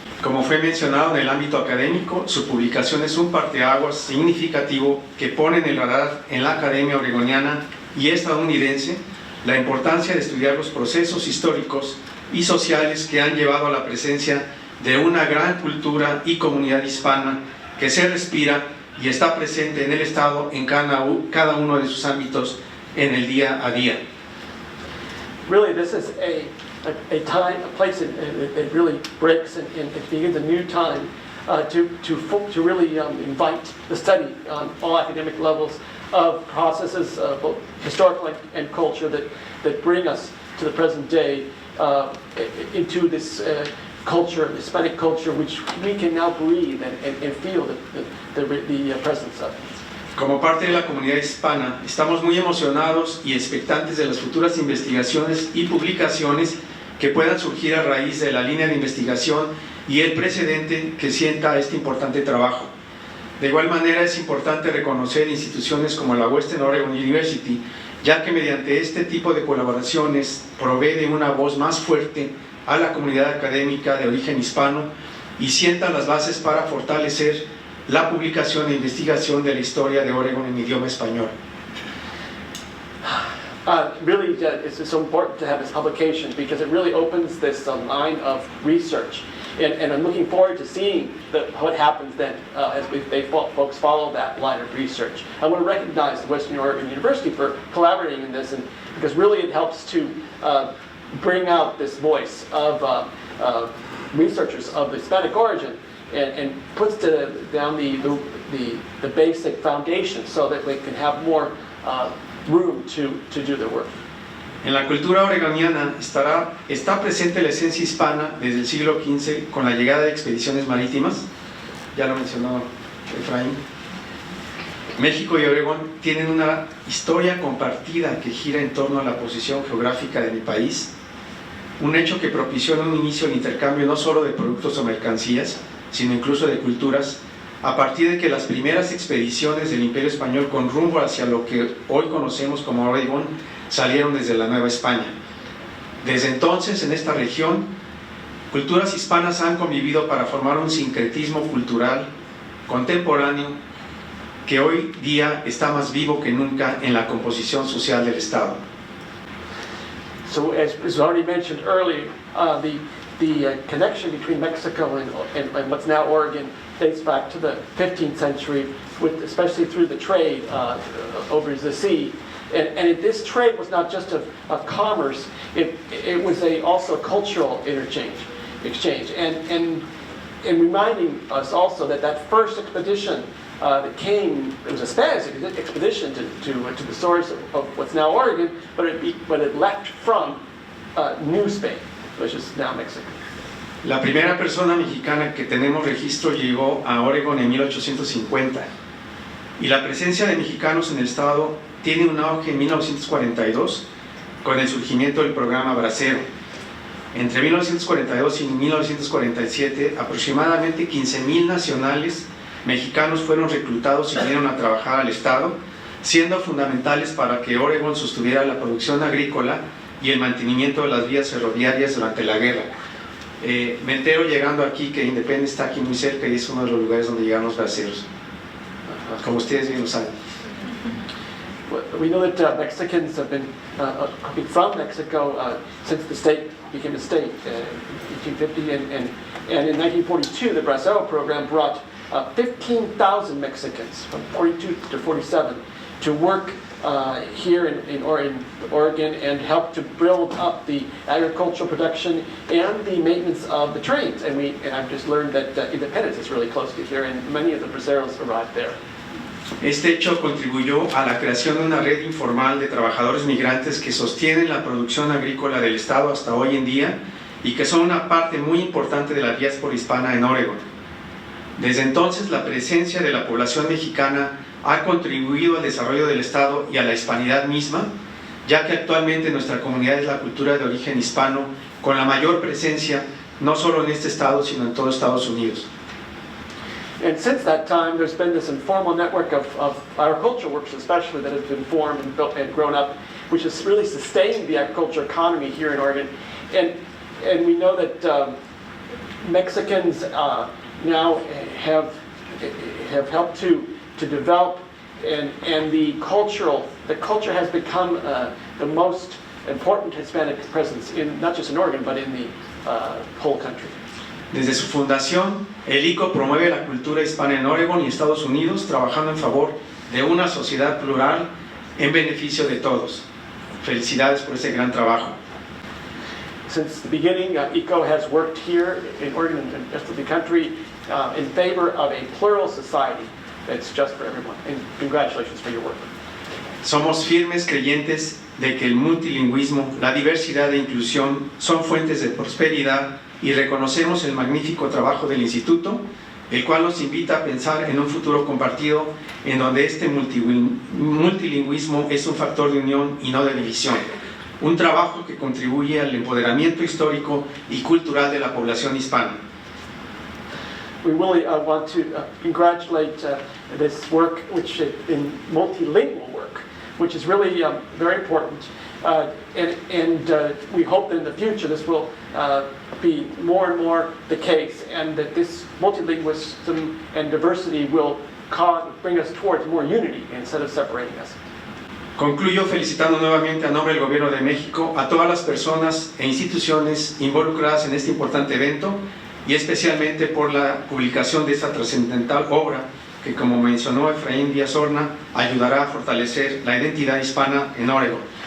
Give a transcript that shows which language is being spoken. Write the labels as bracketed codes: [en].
[es] Como fue mencionado en el ámbito académico, su publicación es un parteaguas significativo que pone en el radar en la academia oregoniana y estadounidense la importancia de estudiar los procesos históricos y sociales que han llevado a la presencia de una gran cultura y comunidad hispana que se respira y está presente en el Estado en cada uno de sus ámbitos en el día a día. [en] Really, this is a time, a place that really breaks and it begins a new time to really invite the study on all academic levels of processes, both historical and culture, that bring us to the present day into this culture, Hispanic culture, which we can now breathe and feel the presence of. [es] Como parte de la comunidad hispana, estamos muy emocionados y expectantes de las futuras investigaciones y publicaciones que puedan surgir a raíz de la línea de investigación y el precedente que sienta este importante trabajo. De igual manera, es importante reconocer instituciones como la Western Oregon University, ya que mediante este tipo de colaboraciones provee de una voz más fuerte a la comunidad académica de origen hispano y sienta las bases para fortalecer la publicación e investigación de la historia de Oregon en idioma español. [en] Really, it's so important to have this publication because it really opens this line of research. And I'm looking forward to seeing what happens then as folks follow that line of research. I want to recognize Western Oregon University for collaborating in this, and because really it helps to bring out this voice of researchers of Hispanic origin and puts down the basic foundation so that we can have more room to do their work. [es] En la cultura oregoniana está presente la esencia hispana desde el siglo XV con la llegada de expediciones marítimas, ya lo mencionó Efraín. México y Oregón tienen una historia compartida que gira en torno a la posición geográfica de mi país, un hecho que propició en un inicio el intercambio no solo de productos o mercancías, sino incluso de culturas, a partir de que las primeras expediciones del Imperio Español con rumbo hacia lo que hoy conocemos como Oregón salieron desde la Nueva España. Desde entonces, en esta región, culturas hispanas han convivido para formar un sincretismo cultural contemporáneo que hoy día está más vivo que nunca en la composición social del Estado. [en] So, as was already mentioned earlier, the connection between Mexico and what's now Oregon dates back to the 15th century, especially through the trade over the sea. And this trade was not just of commerce, it was also cultural exchange. And reminding us also that first expedition that came, it was a Spanish expedition to the source of what's now Oregon, but it left from New Spain, which is now Mexico. [es] La primera persona mexicana que tenemos registro llegó a Oregón en 1850 y la presencia de mexicanos en el estado tiene un auge en 1942 con el surgimiento del programa Bracero, Entre 1942 y 1947, aproximadamente 15,000 nacionales mexicanos fueron reclutados y vinieron a trabajar al Estado, siendo fundamentales para que Oregon sostuviera la producción agrícola y el mantenimiento de las vías ferroviarias durante la guerra. Me entero llegando aquí que Independence está aquí muy cerca y es uno de los lugares donde llegaron los braceros, como ustedes bien lo saben. [en] We know that Mexicans have been coming from Mexico since the state became a state in 1850, and in 1942 the Bracero program brought 15,000 Mexicans from 42 to 47 to work here in Oregon and help to build up the agricultural production and the maintenance of the trains. And I've just learned that Independence is really close to here, and many of the braceros arrived there. [es] Este hecho contribuyó a la creación de una red informal de trabajadores migrantes que sostienen la producción agrícola del Estado hasta hoy en día y que son una parte muy importante de la diáspora hispana en Oregon. Desde entonces, la presencia de la población mexicana ha contribuido al desarrollo del Estado y a la hispanidad misma, ya que actualmente nuestra comunidad es la cultura de origen hispano con la mayor presencia no solo en este estado, sino en todo Estados Unidos. [en] And since that time, there's been this informal network of agricultural workers, especially, that has been formed and built and grown up, which has really sustained the agriculture economy here in Oregon. And we know that Mexicans now have helped to develop, and the culture has become the most important Hispanic presence in not just in Oregon but in the whole country. [es] Desde su fundación, el ICO promueve la cultura hispana en Oregon y Estados Unidos, trabajando en favor de una sociedad plural en beneficio de todos. Felicidades por ese gran trabajo. [en] Since the beginning, ICO has worked here in Oregon and the rest of the country in favor of a plural society that's just for everyone. And congratulations for your work. [es] Somos firmes creyentes de que el multilingüismo, la diversidad e inclusión son fuentes de prosperidad y reconocemos el magnífico trabajo del Instituto, el cual nos invita a pensar en un futuro compartido en donde este multilingüismo es un factor de unión y no de división. Un trabajo que contribuye al empoderamiento histórico y cultural de la población hispana. [en] We really want to congratulate this work, which in multilingual work, which is really very important. And we hope that in the future this will be more and more the case, and that this multilingualism and diversity will bring us towards more unity instead of separating us. [es] Concluyo felicitando nuevamente a nombre del Gobierno de México a todas las personas e instituciones involucradas en este importante evento y especialmente por la publicación de esta trascendental obra que, como mencionó Efraín Díaz Horna, ayudará a fortalecer la identidad hispana en Oregon.